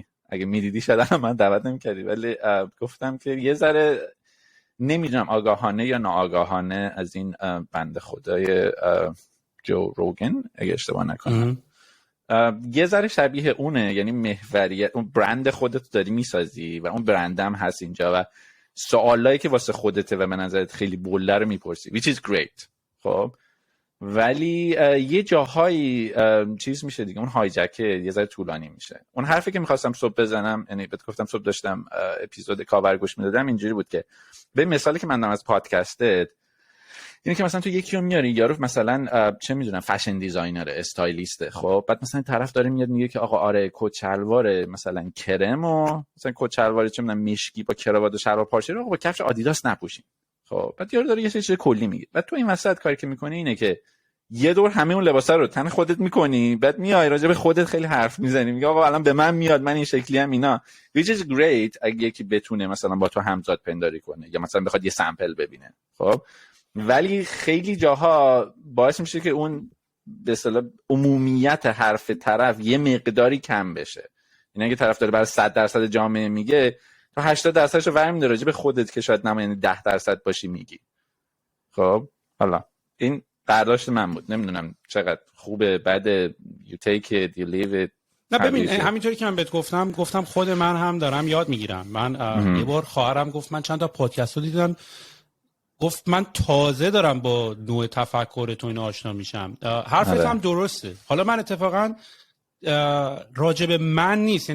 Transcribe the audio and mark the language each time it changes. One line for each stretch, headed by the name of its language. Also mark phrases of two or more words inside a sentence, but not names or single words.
Persian: اگه میدیدی شاید من دعوت نمی‌کردی، ولی گفتم که یه ذره نمیدونم آگاهانه یا ناآگاهانه از این بنده خدای جو روگن اگه اشتباه نکنم یه ذره شبیه اونه. یعنی محوریت اون برند خودت داری میسازی و اون برندم هست اینجا و سوالایی که واسه خودته و به نظرت خیلی بوله رو میپرسی
English: which is great.
Persian: خب ولی یه جاهایی چیز میشه دیگه، اون هایجکه یه ذره طولانی میشه. اون حرفی که میخواستم صبح بزنم، یعنی بهت گفتم صبح داشتم اپیزود کاور گوش میدادم، اینجوری بود که به مثالی که من دارم از پادکستت اینه که مثلا تو یکی رو میاری یارو مثلا چه میدونم
English: fashion designer
Persian: استایلیسته، خب بعد مثلا طرف داره میاد میگه که آقا آره کت شلوار مثلا کرم و مثلا کت شلوار چه میدونم مشکی با کراوات و شلوار پارچه رو با کفش آدیداس نپوشین. خب بعد یارو داره یه چیز کلی میگه، بعد تو این وسط کاری که میکنی اینه که یه دور همه اون لباسا رو تن خودت میکنی، بعد میای راجع به خودت خیلی حرف میزنی، میگه آقا الان به من میاد من این شکلی ام اینا
English: which is great
Persian: اگه یکی بتونه مثلا با تو همزاد پنداری کنه یا مثلا بخواد یه سامپل ببینه. خب ولی خیلی جاها باعث میشه که اون به اصطلاح عمومیت حرف طرف یه مقداری کم بشه. یعنی اگه طرف داره برای 100% جامعه میگه تو 80%ش رو ورمی‌داره راجع به خودت که شاید نمایه 10% باشی میگی. خب حالا این برداشت من بود، نمیدونم چقدر خوبه. بعد
English: you take it you leave it.
Persian: نه ببین همینطوری که من بهت گفتم خود من هم دارم یاد میگیرم. من یه بار خواهرم گفت من چند تا پادکست رو دیدم، گفت من تازه دارم با نوع تفکر تو اینا آشنا میشم. حرفت هم درسته. حالا من اتفاقا راجب من نیست.